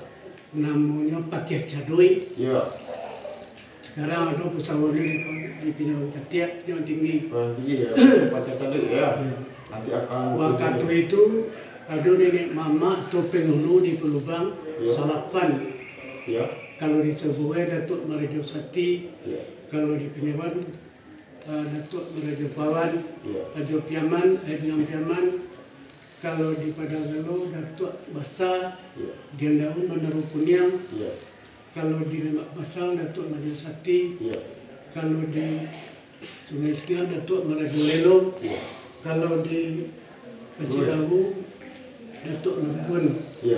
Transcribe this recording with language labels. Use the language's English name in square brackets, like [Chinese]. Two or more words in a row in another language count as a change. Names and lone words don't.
[Indonesian] namanya Pakiah Cadoi. Ya. Sekarang ada pesawat di Kenyawan Ketiak yang tinggi. Iya, baca tadi ya. Nanti akan Waktu itu ada nenek mama atau penghulu di Pelubang, Ya. Salapan. Ya. Kalau di Cebuai, Datuk Merajo Sati. Ya. Kalau di Kenyawan, Datuk Merajo Pawan. Ya. Rajo Piaman, Ednam Piaman. Kalau di Padang Gelo, Datuk Basar. Ya. Dian Daun, Menaru Kunyang. Ya. Kalau di Lemak Basal, Datuk Merajo Sati. Ya. Kalau di Sungai Sekian, Datuk Merajo Lelo. Ya. Kalau di Pecilawu, Datuk Nubun. Ya.